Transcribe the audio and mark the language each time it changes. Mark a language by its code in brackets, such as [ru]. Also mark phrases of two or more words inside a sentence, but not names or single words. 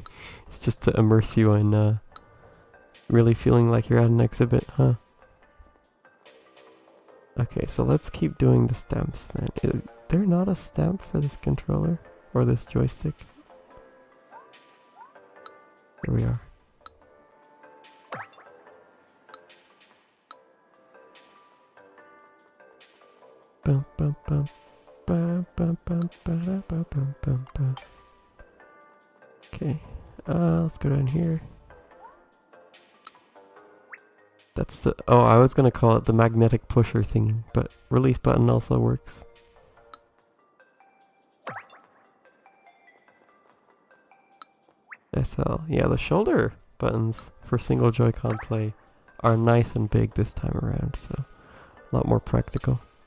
[en] It's just to immerse you in, really feeling like you're at an exhibit, huh? Okay, so let's keep doing the stamps then. Is there not a stamp for this controller? Or this joystick? Here we are. Bum, bum, bum. Ba, bum, bum, ba, da, ba, bum, bum, ba. Okay, let's go down here. That's the, oh, I was gonna call it the magnetic pusher thingy, but release button also works. SL, yeah, the shoulder buttons for single Joy-Con play are nice and big this time around, so a lot more practical.